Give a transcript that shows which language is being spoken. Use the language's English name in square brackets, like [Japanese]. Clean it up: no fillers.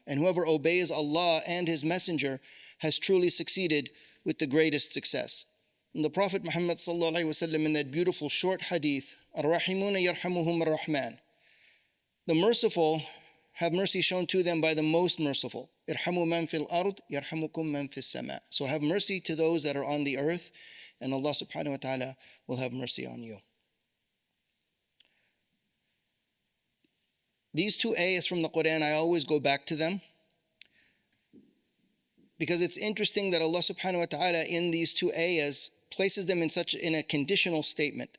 [English] And whoever obeys Allah and His Messenger has truly succeeded with the greatest success. And the Prophet Muhammad sallallahu alaihi wasallam, in that beautiful short hadith, [Arabic] الراحمون يرحمهم الرحمن, [English] the merciful have mercy shown to them by the most merciful. [Arabic] ارحموا من في الأرض يرحمكم من في السماء. [English] So have mercy to those that are on the earth, and Allah subhanahu wa ta'ala will have mercy on you. These two ayahs from the Qur'an, I always go back to them because it's interesting that Allah subhanahu wa ta'ala in these two ayahs places them in a conditional statement.